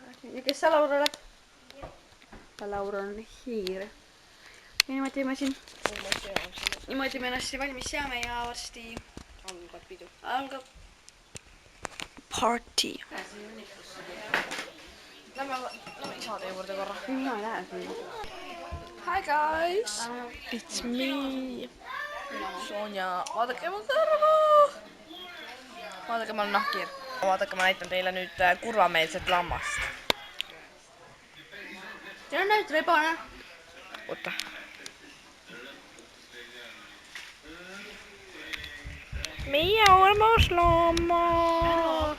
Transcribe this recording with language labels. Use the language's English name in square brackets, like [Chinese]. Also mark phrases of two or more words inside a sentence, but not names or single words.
[Estonian] Ja kes sa, Laura, oled? Laura on hiir. Ja niimoodi me siin. Niimoodi me ennast valmis seame ja varsti Algab pidu. Algab party. Lähme isade juurde korra. Mina ei lähe sinna. [English] Hi guys! It's me! [Estonian] Sonja, vaadake mu kõrva! Vaadake, ma olen nahkhiir. Vaadake, ma näitan teile nüüd kurvameelset lammast. Teil on näinud rebane. Oota. Meie armas lammas.